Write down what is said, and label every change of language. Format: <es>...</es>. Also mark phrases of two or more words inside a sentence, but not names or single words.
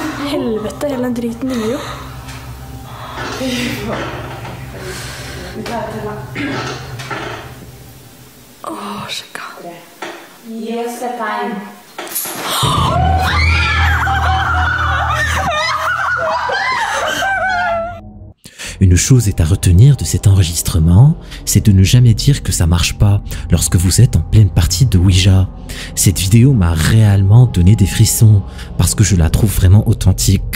<no>Helvete, hele den driten dingler jo. Fy faen. Vi klarer til da. Sjekka. Gi oss et tegn.</no> <fr>Une chose est à retenir de cet enregistrement, c'est de ne jamais dire que ça marche pas lorsque vous êtes en pleine partie de Ouija. Cette vidéo m'a réellement donné des frissons parce que je la trouve vraiment authentique.</fr>